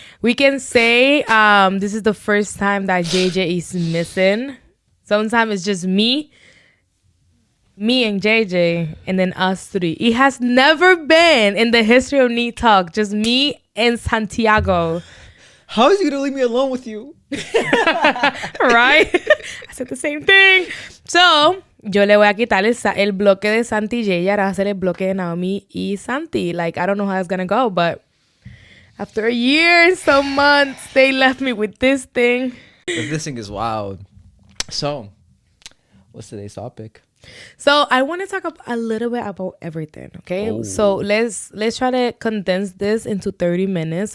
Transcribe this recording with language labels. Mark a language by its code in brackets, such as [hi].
[en] We can say this is the first time that JJ is missing. Sometimes it's just me and JJ, and then us three. It has never been in the history of Enid Talk, just me and Santiago. How is he gonna leave me alone with you? Right? I said the same thing. [es] So, yo le voy a quitar el bloque de Santi y JJ. Ahora va a hacer el bloque de Naomi y Santi. [en] Like, I don't know how it's gonna go, but after a year and some months, they left me with this thing. This thing is wild. So, what's today's topic? So I want to talk a little bit about everything, okay? Oh. So let's try to condense this into 30 minutes.